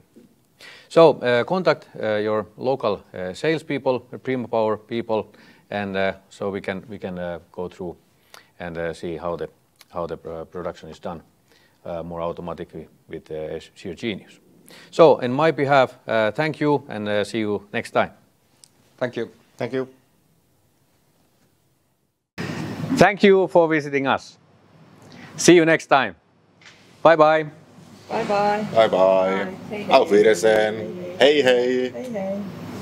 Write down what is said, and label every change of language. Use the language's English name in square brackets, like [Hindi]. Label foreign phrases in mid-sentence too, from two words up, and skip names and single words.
[English] So contact your local salespeople, Prima Power people, and so we can go through and see how the production is done more automatically with Shear Genius. So, on my behalf, thank you and see you next time. Thank you. Thank you. Thank you for visiting us. See you next time. Bye bye. Bye bye. Bye bye. [Finnish] Hei hei. [German] Auf Wiedersehen. [Finnish] Hei hei. Hei hei.